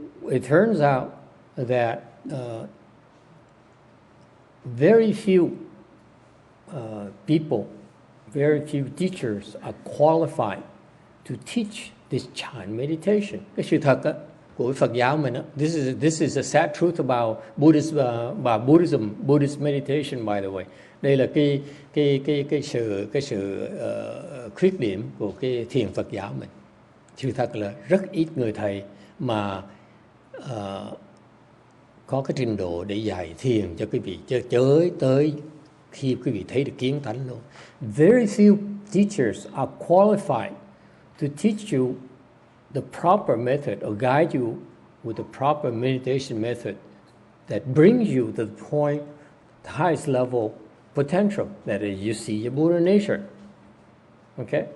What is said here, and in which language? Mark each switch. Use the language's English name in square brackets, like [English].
[English] It turns out that very few people, very few teachers are qualified to teach this Chan meditation. [Vietnamese] Cái sự thật á, của Phật giáo mình á, [English] this is a sad truth about Buddhist meditation, by the way. [Vietnamese] Đây là cái sự khuyết điểm của cái thiền Phật giáo mình. Sự thật là rất ít người thầy mà có cái trình độ để dạy thiền cho quý vị chơi tới khi quý vị thấy được kiến tánh luôn. [English] Very few teachers are qualified to teach you the proper method or guide you with the proper meditation method that brings you to the point, the highest level potential, that is, you see your Buddha nature. Okay?